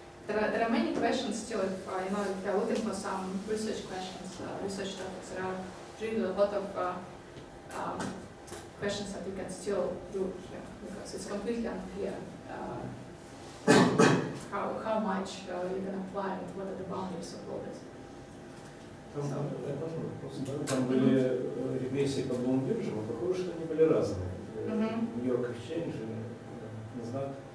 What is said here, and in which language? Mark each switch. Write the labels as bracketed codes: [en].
[en] There are many questions still. If you're looking for some research questions, research topics, there are really a lot of questions that you can still do here, because it's completely unclear how much you can apply and what are the boundaries of all this. [ru] Там были регрессии по двум биржам, а похоже, что они были разные. Нью-Йорк Exchange, NASDAQ.